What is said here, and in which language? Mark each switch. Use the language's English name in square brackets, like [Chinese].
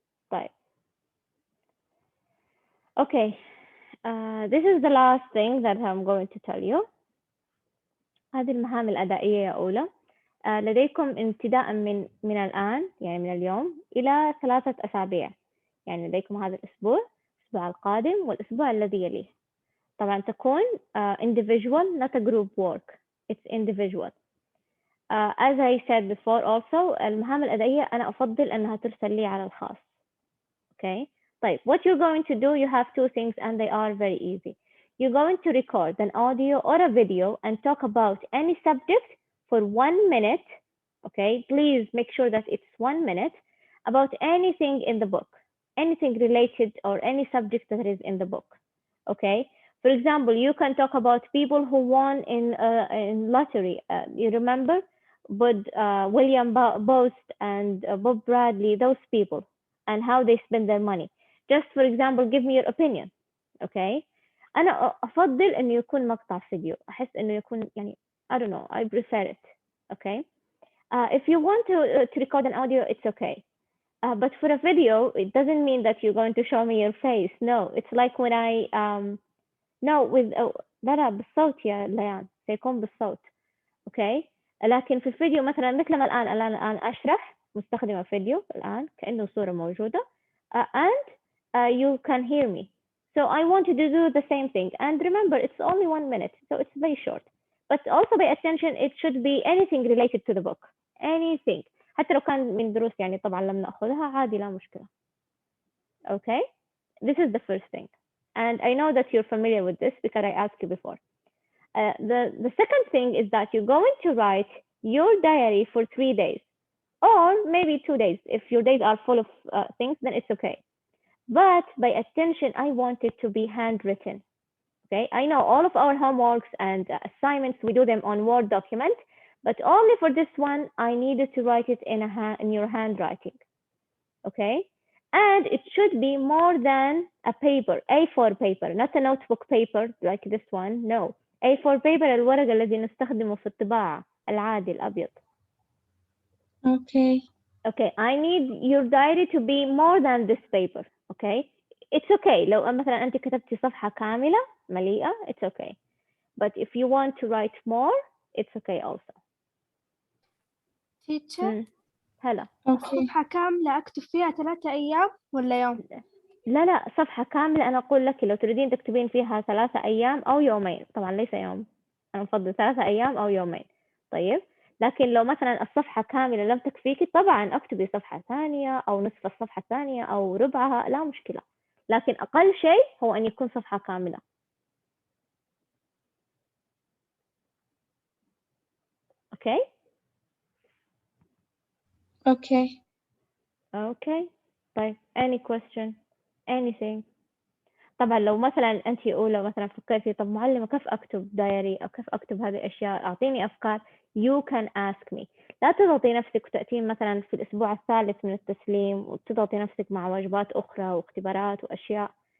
[English] طيب okay, this is the last thing that I'm going to tell you. [Arabic] هذه المهام الأدائية يا أولى. لديكم ابتداء من الآن يعني من اليوم إلى 3 أسابيع، يعني لديكم هذا الأسبوع، الأسبوع القادم والأسبوع الذي يليه. طبعا تكون [English] individual not a group work, it's individual. As I said before also [Arabic] المهام الأدائية أنا أفضل أنها ترسل لي على الخاص. [English] Okay. طيب what you're going to do, you have 2 things and they are very easy. You're going to record an audio or a video and talk about any subject for 1 minute. Okay, please make sure that it's 1 minute about anything in the book, anything related or any subject that is in the book. Okay, for example, you can talk about people who won in lottery. You remember William Bost and Bob Bradley, those people, and how they spend their money. Just for example, give me your opinion. [Arabic] Okay, أنا أفضل إنه يكون مقطع فيديو، أحس إنه يكون يعني [English] I don't know, I prefer it. Okay. If you want to record an audio, it's okay. But for a video, it doesn't mean that you're going to show me your face. No, it's like when I no with [Arabic] لا بالصوت يا ليان، سيكون بالصوت. [English] Okay. [Arabic] لكن في الفيديو مثلا مثل ما الآن أشرح مستخدمة فيديو الآن كأنه صورة موجودة [English] and you can hear me. So I want you to do the same thing. And remember, it's only 1 minute, so it's very short. But also pay attention, it should be anything related to the book. Anything. [Arabic] حتى لو كان من دروس يعني طبعا لم نأخذها عادي لا مشكلة. [English] Okay? This is the first thing. And I know that you're familiar with this because I asked you before. The second thing is that you're going to write your diary for 3 days or maybe 2 days. If your days are full of things, then it's okay. But by attention, I want it to be handwritten. Okay, I know all of our homeworks and assignments, we do them on Word document, but only for this one, I needed to write it in your handwriting. Okay, and it should be more than a paper, A4 paper, not a notebook paper like this one. No, A4 paper [Arabic] الورق الذي نستخدمه في الطباعة العادي الأبيض. [English] Okay. Okay, I need your diary to be more than this paper. Okay, it's okay [Arabic] لو مثلا أنت كتبتي صفحة كاملة مليئة, [English] it's okay. But if you want to write more, it's okay also. teacher [Arabic] هلا. صفحة كاملة أكتب فيها 3 أيام ولا يوم؟ لا صفحة كاملة أنا أقول لك لو تريدين تكتبين فيها 3 أيام أو يومين، طبعا ليس يوم، أنا أفضل 3 أيام أو يومين. طيب لكن لو مثلا الصفحة كاملة لم تكفيك طبعا اكتبي صفحة ثانية أو نصف الصفحة الثانية أو ربعها، لا مشكلة، لكن أقل شيء هو أن يكون صفحة كاملة. أوكي؟ [English] Okay. Okay. طيب any question anything. [Arabic] طبعا لو مثلا أنت أولى مثلا فكرتي طب معلمة كيف أكتب دايري أو كيف أكتب هذه الأشياء، أعطيني أفكار. [English] you can ask me. [Arabic] لا تضغطي نفسك وتأتين مثلا في الأسبوع الثالث من التسليم وتضغطي نفسك مع واجبات أخرى واختبارات وأشياء.